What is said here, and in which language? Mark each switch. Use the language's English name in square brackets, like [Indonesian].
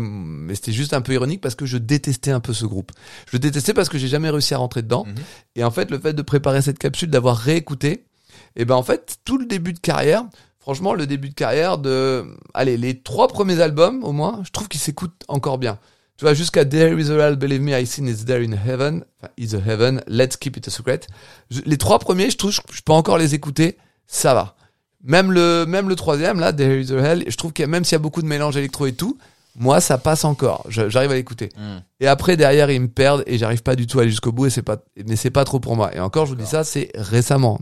[French] Mais c'était juste un peu ironique parce que je détestais un peu ce groupe. Je le détestais parce que j'ai jamais réussi à rentrer dedans. Mm-hmm. Et en fait, le fait de préparer cette capsule, d'avoir réécouté, et ben en fait, tout le début de carrière, franchement, le début de carrière de. Allez, les trois premiers albums, au moins, je trouve qu'ils s'écoutent encore bien. [English] Tu vois, jusqu'à There is a world, believe me, I seen it's there in heaven, is a heaven, let's keep it a secret. [French] Les trois premiers, je trouve, je peux encore les écouter, ça va. Même le troisième, là, There is a hell, je trouve que même s'il y a beaucoup de mélange électro et tout, moi, ça passe encore. J'arrive à l'écouter. Mm. Et après, derrière, ils me perdent et j'arrive pas du tout à aller jusqu'au bout mais c'est pas trop pour moi. Et encore, je vous dis ça, c'est récemment.